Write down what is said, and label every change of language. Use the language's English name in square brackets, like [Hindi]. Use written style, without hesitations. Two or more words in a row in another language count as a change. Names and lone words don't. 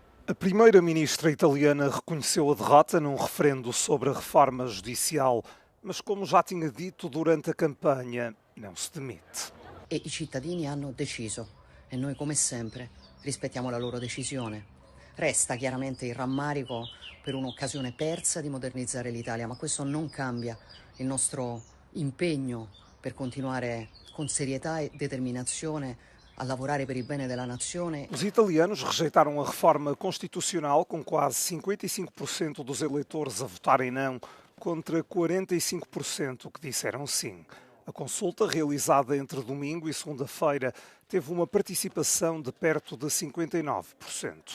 [Portuguese] A primeira-ministra italiana reconheceu a derrota num referendo sobre a reforma judicial, mas como já tinha dito durante a campanha, não se demite. [Italian] E I cittadini hanno deciso e noi come sempre rispettiamo la loro decisione. Resta chiaramente il rammarico per un'occasione persa di modernizzare l'Italia, ma questo non cambia il nostro impegno per continuare con serietà e determinazione a lavorare per il bene della nazione. [Portuguese] Os italianos rejeitaram a reforma constitucional com quase 55% dos eleitores a votarem não, contra 45% que disseram sim. A consulta, realizada entre domingo e segunda-feira, teve uma participação de perto de 59%.